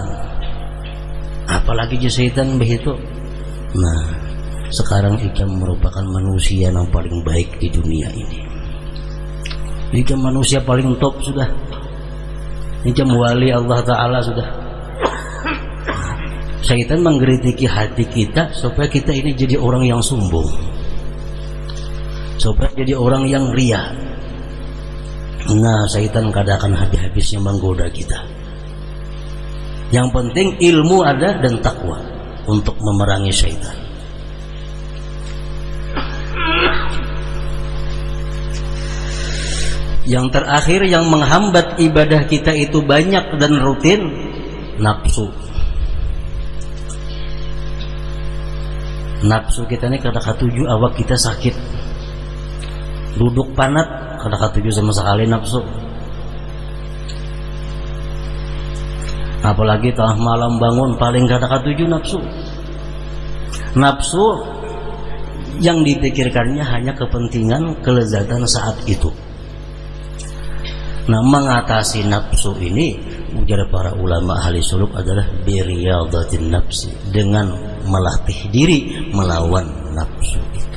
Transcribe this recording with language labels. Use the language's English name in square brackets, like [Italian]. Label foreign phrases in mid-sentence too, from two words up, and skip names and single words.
[Banjar] Apalagi je syaitan begitu. Nah, sekarang ikam merupakan manusia yang paling baik di dunia ini. Ikam manusia paling top sudah. Ikam wali Allah Ta'ala sudah. [Indonesian] Syaitan mengkritiki hati kita supaya kita ini jadi orang yang sombong, supaya jadi orang yang ria. Nah, syaitan kadang akan habis-habisnya menggoda kita. Yang penting ilmu ada dan takwa untuk memerangi syaitan. Yang terakhir yang menghambat ibadah kita itu banyak dan rutin, nafsu. [Banjar] Nafsu kita ini kada katuju awak kita sakit. Duduk panat kada katuju sama sekali nafsu. Apalagi tengah malam bangun paling kada katuju nafsu. [Indonesian] Nafsu yang dipikirkannya hanya kepentingan kelezatan saat itu. Nah, mengatasi nafsu ini ujar para ulama ahli suluk adalah [Arabic] برياضة النفس, [Indonesian] dengan melatih diri melawan nafsu itu.